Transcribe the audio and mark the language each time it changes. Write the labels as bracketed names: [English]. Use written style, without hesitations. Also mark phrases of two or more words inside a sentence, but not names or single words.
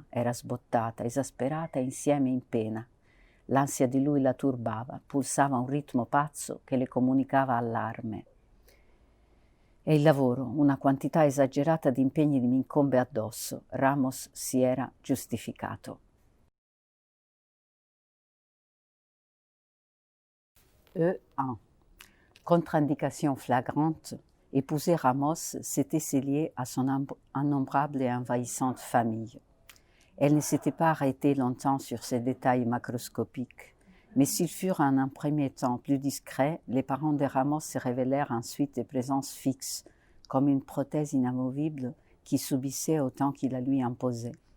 [Italian] era sbottata, esasperata e insieme in pena. L'ansia di lui la turbava, pulsava un ritmo pazzo che le comunicava allarme. E il lavoro, una quantità esagerata di impegni mi incombe addosso. Ramos si era giustificato. E1. [French] Contre-indication flagrante, épouser Ramos, c'était se lier à son innombrable et envahissante famille. Elle ne s'était pas arrêtée longtemps sur ces détails macroscopiques, mais s'ils furent en un premier temps plus discrets, les parents de Ramos se révélèrent ensuite des présences fixes, comme une prothèse inamovible qui subissait autant qu'il la lui imposait.